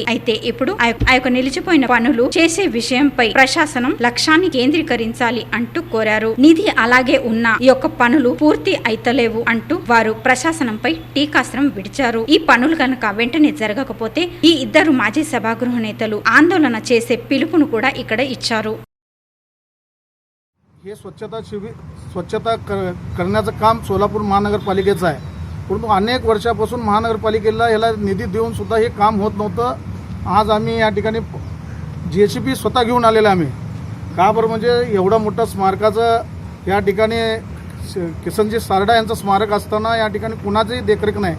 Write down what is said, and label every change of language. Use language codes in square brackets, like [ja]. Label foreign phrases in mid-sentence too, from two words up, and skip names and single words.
[te] అయితే ఇప్పుడు ఆ యొక్క నిలిచిపోయిన పనులు చేసే విషయంపై ప్రశాసనం లక్ష్యాన్ని కేంద్రీకరించాలి అంటూ కోరారు. నిధి అలాగే ఉన్న ఈ యొక్క పనులు పూర్తి అయితలేవు అంటూ వారు ప్రశాసనంపై టీకాస్త్రం విడిచారు. ఈ పనులు కనుక వెంటనే జరగకపోతే ఈ ఇద్దరు మాజీ సభాగృహ నేతలు ఆందోళన చేసే పిలుపును కూడా ఇక్కడ ఇచ్చారు. [mr] हे स्वच्छता करण्याचं काम सोलापूर महानगरपालिकेचं आहे. परंतु अनेक वर्षापासून महानगरपालिकेला याला निधी देऊन सुद्धा हे काम होत नव्हतं. आज आम्ही या ठिकाणी JCB स्वतः घेऊन आलेलं आम्ही. का बरं म्हणजे एवढं मोठं स्मारकाचं या ठिकाणी किसनजी सारडा यांचं स्मारक असताना या ठिकाणी कुणाचीही देखरेख नाही.